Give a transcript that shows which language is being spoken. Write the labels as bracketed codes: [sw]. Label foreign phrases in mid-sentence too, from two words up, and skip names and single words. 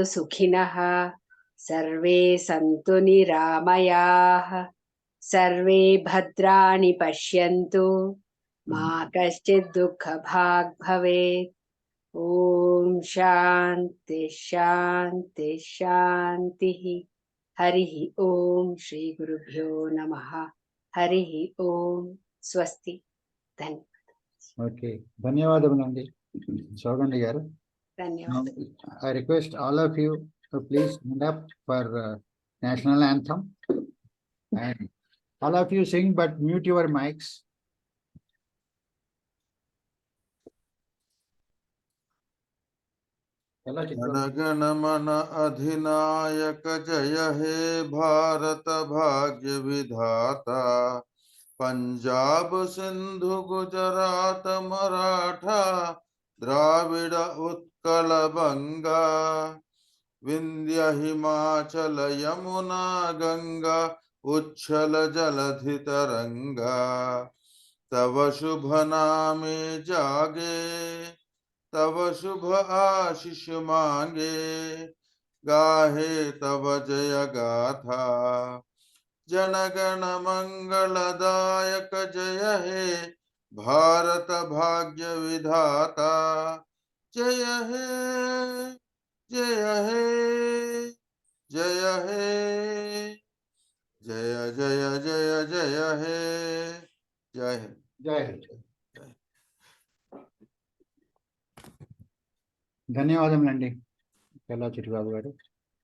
[sa] सुखिनः सर्वे सन्तु निरामयाः सर्वे भद्राणि पश्यन्तु मा कश्चित् दुःखभाग् भवेत् ॐ शान्ति शान्ति शान्तिः हरिः ॐ श्री गुरुभ्यो नमः हरिः ॐ स्वस्ति धन्यवाद [en] Okay. Dhanyavadam, Nandi. Sogandi garu. Now, [te] ధన్యవాదాలు. [en] I request all of you to please stand up for national anthem. And all of you sing, but mute your mics. [bn] জনগণ মন অধিনায়ক জয় হে ভারত ভাগ্য বিধাতা পঞ্জাব সিন্ধু গুজরাট মরাঠা দ্রাবিড় উৎকল বঙ্গ বিন্ধ্য হিমাচল যমুনা গঙ্গা উচ্ছল জলধি তরঙ্গ তব শুভ নামে জাগে তব শুভ আশিস মাগে গাহে তব জয় গাথা জনগণ মঙ্গলদায়ক জয় হে ভারত ভাগ্য বিধাতা জয় হে জয় হে জয় হে জয় জয় জয় জয় হে জয় হে [hi] जय हिंद. [te] ధన్యవాదములండి. కల్లా చిట్టిబాబు గారు.